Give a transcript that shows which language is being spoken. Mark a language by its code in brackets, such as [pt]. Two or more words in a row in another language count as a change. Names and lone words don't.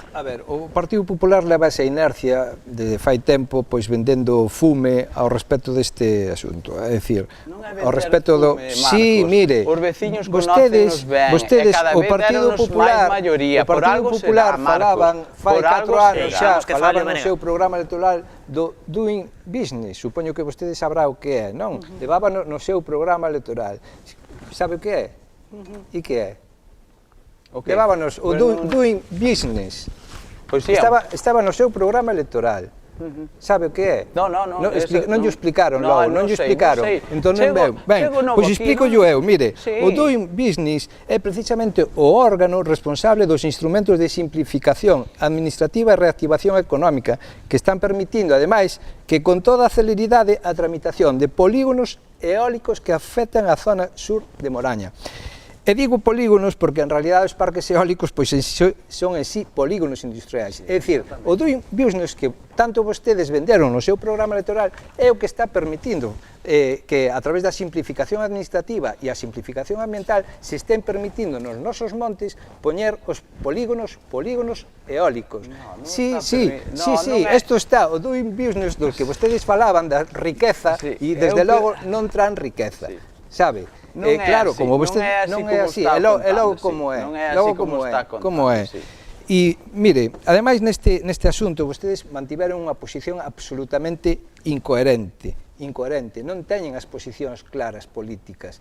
[gl] A ver, o Partido Popular leva esa inercia de fai tempo pois vendendo fume ao respecto deste asunto. É dicir, ao respecto do... Sí, mire, vostedes, o Partido Popular falaban fai 4 anos xa, falaban no seu programa electoral do [en] doing business, [gl] supoño que vostede sabrá o que é, non? Levaba no seu programa electoral. Sabe o que é? E que é? Levábanos o [en] doing business. [gl] Estaba no seu programa electoral. Sabe o que é? Non lle explicaron logo, non lle explicaron. Entón non veu. Ben, pois explico eu, mire, o [en] doing business [gl] é precisamente o órgano responsable dos instrumentos de simplificación administrativa e reactivación económica que están permitindo, ademais, que con toda a celeridade a tramitación de polígonos eólicos que afectan a zona sur de Moraña. E digo polígonos porque en realidad os parques eólicos pois son en sí polígonos industriais. É dicir, o [en] doing business [gl] que tanto vostedes venderon no seu programa electoral é o que está permitindo que a través da simplificación administrativa e a simplificación ambiental se estén permitindo nos nosos montes poñer os polígonos eólicos. Sí, isto está, o [en] doing business [gl] do que vostedes falaban da riqueza e desde logo non traen riqueza, sabe? Claro, como vostede non é así, é logo como é, E, mire, ademais neste asunto vostedes mantiveron unha posición absolutamente incoherente, non teñen as posicións claras políticas.